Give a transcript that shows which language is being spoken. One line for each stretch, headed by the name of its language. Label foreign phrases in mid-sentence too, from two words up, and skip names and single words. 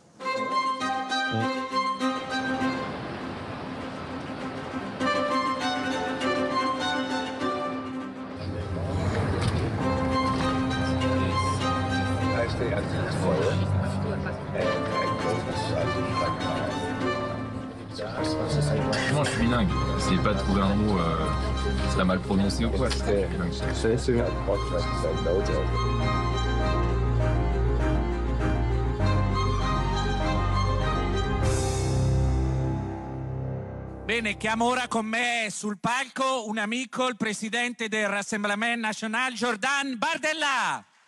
French: Moi, je suis bilingue. Essayez pas de trouver un mot qui serait mal prononcé ou quoi. C'est bien.
Italian: Bene, chiamo ora con me sul palco un amico, il presidente del Rassemblement National, Jordan Bardella.